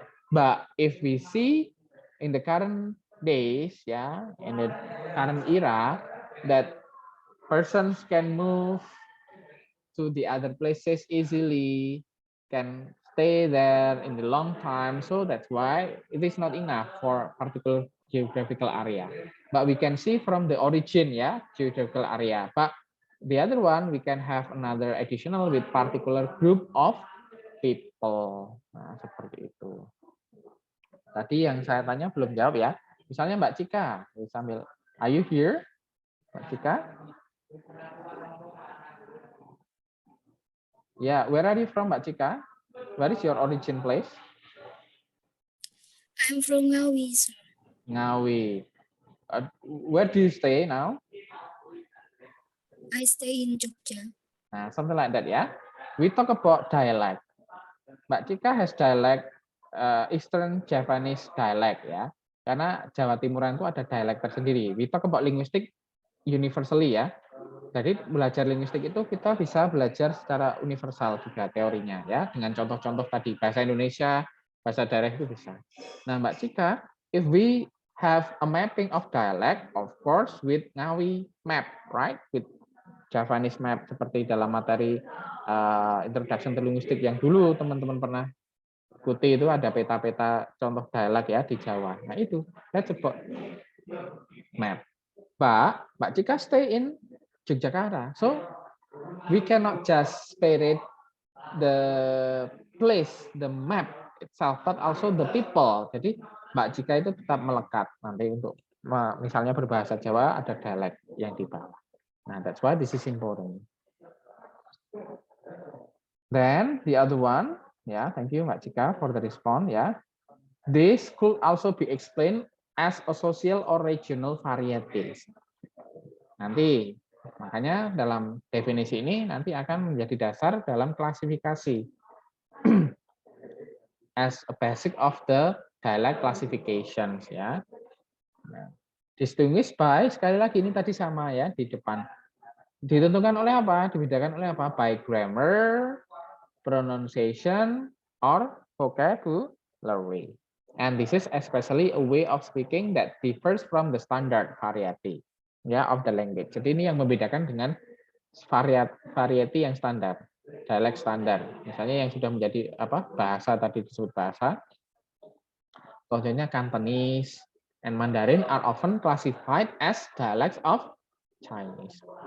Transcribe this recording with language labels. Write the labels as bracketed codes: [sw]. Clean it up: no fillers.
[en] But if we see in the current days, yeah, in the current era, that persons can move to the other places easily, can stay there in the long time. So that's why it is not enough for particular geographical area. But we can see from the origin, yeah, geographical area. But the other one, we can have another additional with particular group of people. [id] Nah, seperti itu. Tadi yang saya tanya belum jawab ya. Misalnya [en] Mbak Cika, sambil, are you here, Mbak Cika? Yeah, where are you from, Mbak Cika? Where is your origin place? I'm from Ngawi, sir. Ngawi. Where do you stay now? I stay in Jogja. Nah, something like that ya. We talk about dialect. Mbak Cika has dialect, Eastern Javanese dialect ya. [id] Karena Jawa Timuran itu ada dialect tersendiri. [en] We talk about linguistic universally ya. [id] Jadi belajar linguistik itu kita bisa belajar secara universal juga teorinya ya, dengan contoh-contoh tadi bahasa Indonesia, bahasa daerah itu bisa. [en] Nah, Mbak Cika, if we have a mapping of dialect, of course with Ngawi map, right? With Javanese map [id] seperti dalam materi introduction to linguistik yang dulu teman-teman pernah ikuti, itu ada peta-peta contoh dialek ya di Jawa. Nah, itu [en] let's about map. Mbak Cika stay in Yogyakarta. So we cannot just spirit the place, the map itself, but also the people. [id] Jadi Mbak Cika itu tetap melekat nanti untuk misalnya berbahasa Jawa ada dialek yang di bawah. [en] Nah, that's why this is important. Then the other one, yeah, thank you Mbak Cika for the response. Yeah, this could also be explained as a social or regional varieties. [id] Nanti makanya dalam definisi ini nanti akan menjadi dasar dalam klasifikasi [en] as a basic of the dialect classifications [id] ya. Nah, [en] distinguished by, [id] sekali lagi ini tadi sama ya di depan. Ditentukan oleh apa? Dibedakan oleh apa? [en] By grammar, pronunciation, or vocabulary. And this is especially a way of speaking that differs from the standard variety ya of the language. [id] Jadi ini yang membedakan dengan variety yang standar, dialek standar. Misalnya yang sudah menjadi apa? Bahasa tadi disebut bahasa. Contohnya [en] Cantonese and Mandarin are often classified as dialects of Chinese.